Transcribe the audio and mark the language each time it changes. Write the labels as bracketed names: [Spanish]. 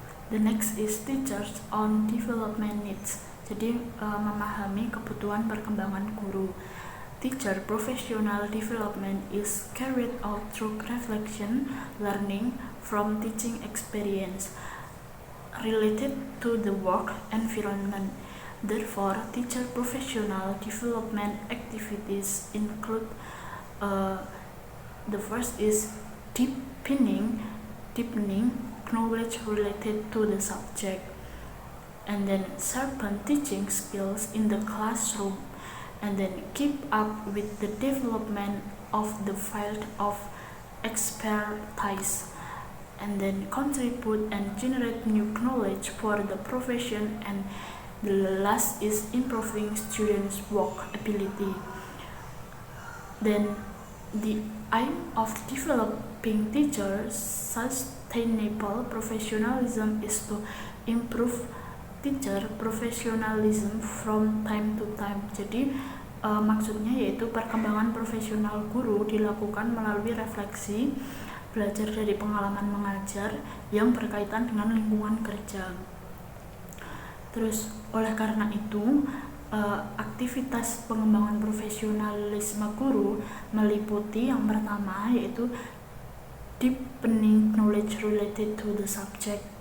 [English] The next is teachers on development needs. [Indonesian] Jadi memahami kebutuhan perkembangan guru. [English] Teacher professional development is carried out through reflection, learning from teaching experience related to the work environment. Therefore, teacher professional development activities include the first is deepening knowledge related to the subject, and then sharpen teaching skills in the classroom, and then keep up with the development of the field of expertise, and then contribute and generate new knowledge for the profession, and the last is improving students' work ability. Then the aim of developing teachers' sustainable professionalism is to improve teacher professionalism from time to time. [Indonesian] Jadi maksudnya yaitu perkembangan profesional guru dilakukan melalui refleksi, belajar dari pengalaman mengajar yang berkaitan dengan lingkungan kerja. Terus oleh karena itu aktivitas pengembangan profesionalisme guru meliputi yang pertama yaitu [English] deepening knowledge related to the subject.